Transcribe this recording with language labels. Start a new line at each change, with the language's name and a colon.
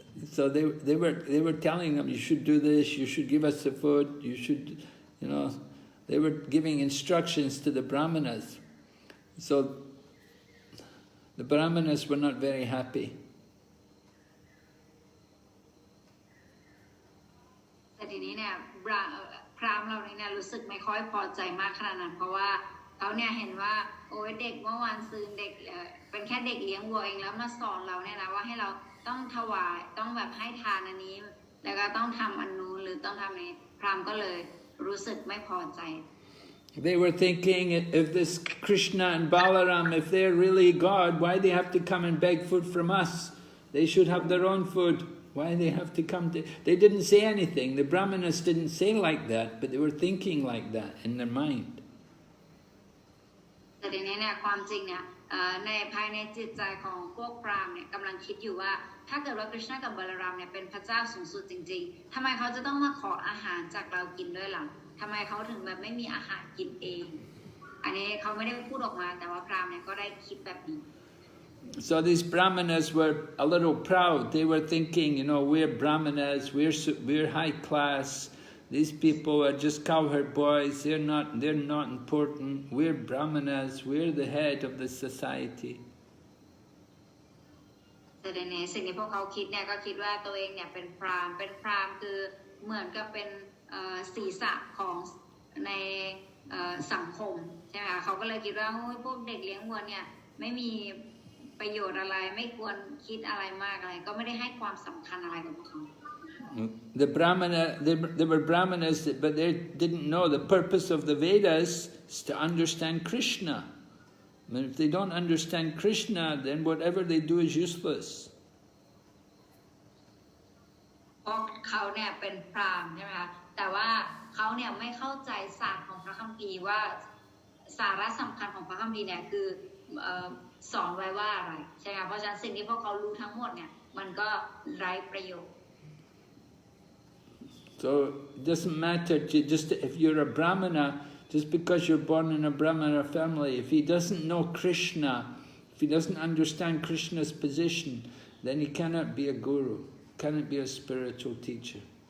English: So they were telling them, you should do this, you should give us the food, you should, they were giving instructions to the Brāhmanas. So the Brāhmanas were not very happy.
Thai: แต่ทีนี้เนี่ยพราหมณ์เราเนี่ยรู้สึกไม่ค่อยพอใจมากขนาดนั้นเพราะว่าเขาเนี่ยเห็นว่าโอ้ยเด็กเมื่อวานซืนเด็กเป็นแค่เด็กเลี้ยงวัวเองแล้วมาสอนเราเนี่ยนะว่าให้เราต้องถวายต้องแบบให้ทานอันนี้แล้วก็ต้องทำอันนู้นหรือต้องทำนี้พราหมณ์ก็เลยรู้สึกไม่พอใจ
English: They were thinking, if this Krishna and Balaram, if they're really God, why they have to come and beg food from us? They should have their own food. Why they have to come to... They didn't say anything. The Brāhmanas didn't say like that, but they were thinking like that in their mind.
Thai: แต่ทีนี้เนี่ยความจริงเนี่ยในภายในจิตใจของพวกพราหมณ์เนี่ยกำลังคิดอยู่ว่าถ้าเกิดว่าคริชนากับบาลารามเนี่ยเป็นพระเจ้าสูงสุดจริงๆทำไมเขาจะต้องมาขออาหารจากเรากินด้วยล่ะทำไมเขาถึงแบบไม่มีอาหารกินเองอันนี้เขาไม่ได้พูดออกมาแต่ว่าพราหมณ์เนี่ยก็ได้คิดแบบนี้
English: So these Brāhmanas were a little proud. They were thinking, we're Brāhmanas, we're high class. These people are just cowherd boys. They're not important. We're Brāhmanas. We're the head of the society.
Thai: แต่ในสิ่งที่พวกเขาคิดเนี่ยก็คิดว่าตัวเองเนี่ยเป็นพราหมณ์คือเหมือนกับเป็นศีรษะของในสังคมใช่ไหมคะเขาก็เลยคิดว่าพวกเด็กเลี้ยงวัวเนี่ยไม่มีประโยชน์อะไรไม่ควรคิดอะไรมากอะไรก็ไม่ได้ให้ความสำคัญอะไรกับพวกเขา
English: The they were Brāhmanas, but they didn't know the purpose of the Vedas is to understand Krishna. And if they don't understand Krishna, then whatever they do is useless.
Thai: เพราะเขาเนี่ยเป็นพราหมณ์ใช่ไหมคะแต่ว่าเขาเนี่ยไม่เข้าใจศาสตร์ของพระคัมภีร์ว่าสาระสำคัญของพระคัมภีร์เนี่ยคือสอนไว้ว่าอะไรใช่ไหมคะเพราะฉะนั้นสิ่งที่พวกเขารู้ทั้งหมดเนี่ยมันก็ไร้ประโยชน์
English: So it doesn't matter just if you're a Brāhmana, just because you're born in a Brāhmana family, if he doesn't know Krishna, if he doesn't understand Krishna's position, then he cannot be a guru, cannot be a spiritual teacher.